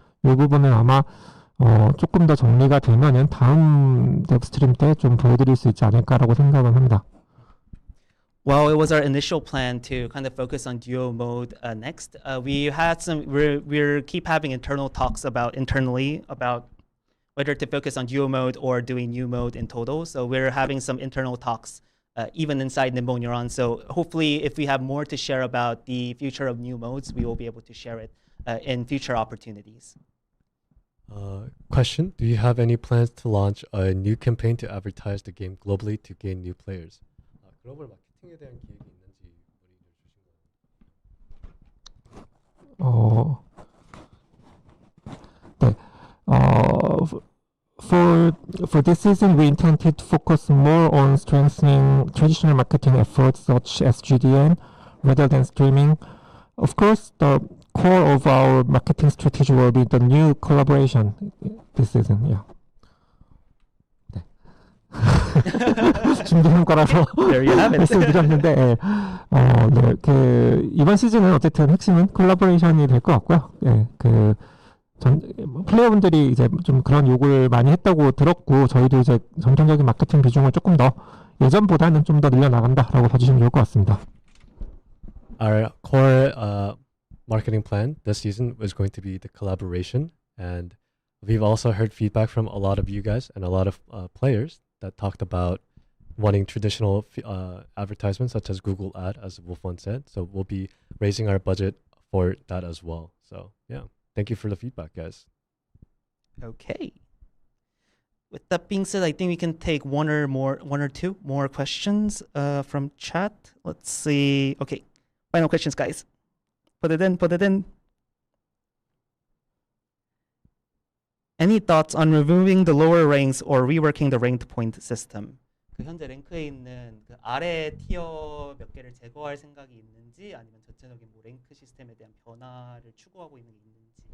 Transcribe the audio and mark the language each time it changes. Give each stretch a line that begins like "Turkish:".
Korean: 이 부분은 아마 조금 더 정리가 되면은 다음 뎁스트림 때 좀 보여드릴 수 있지 않을까라고 생각을 합니다.
English: Well, it was our initial plan to kind of focus on duo mode next. We had we're keep having internal talks internally about whether to focus on duo mode or doing new mode in total. So we're having some internal talks even inside Nimbo Neuron. So hopefully if we have more to share about the future of new modes, we will be able to share it in future opportunities. Question, do you have any plans to launch a new campaign to advertise the game globally to gain new players?
Korean: 글로벌 마케팅에 대한 계획이 있는지
English: For this season, we intended to focus more on strengthening traditional marketing efforts such as GDN rather than streaming. Of course, the core of our marketing strategy will be the new collaboration this season. Yeah.
Korean: 준비효과라서 말씀드렸는데 네, 그 이번 시즌은 어쨌든 핵심은 콜라보레이션이 될 것 같고요. 예, 그 플레이어분들이 이제 좀 그런 요구를 많이 했다고 들었고 저희도 이제 전통적인 마케팅 비중을 조금 더 예전보다는 좀 더 늘려나간다라고 봐주시면 좋을 것 같습니다.
English: Our core marketing plan this season was going to be the collaboration, and we've also heard feedback from a lot of you guys and a lot of players that talked about wanting traditional advertisements such as Google Ad, as Wolf1 said. So we'll be raising our budget for that as well. So yeah, thank you for the feedback, guys. Okay. With that being said, I think we can take one or two more questions from chat. Let's see. Okay, final questions, guys. Put it in. Any thoughts on removing the lower ranks or reworking the ranked point system?
Korean: 그 현재 랭크에 있는 그 아래 티어 몇 개를 제거할 생각이 있는지 아니면 전체적인 뭐 랭크 시스템에 대한 변화를 추구하고 있는 게 있는지.